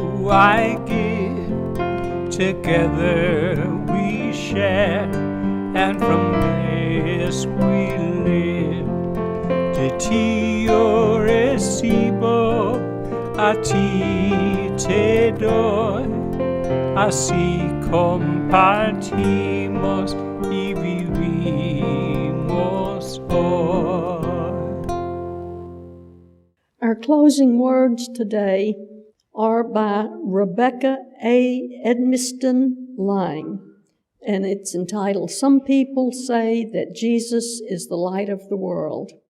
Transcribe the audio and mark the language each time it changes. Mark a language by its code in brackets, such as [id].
[en] I give, together we share, and from this we live. [es] De tio recibo, a ti te doy, así compartimos y vivimos hoy. [en] Our closing words today are by Rebecca A. Edmiston Lang, and it's entitled, Some People Say That Jesus is the Light of the World.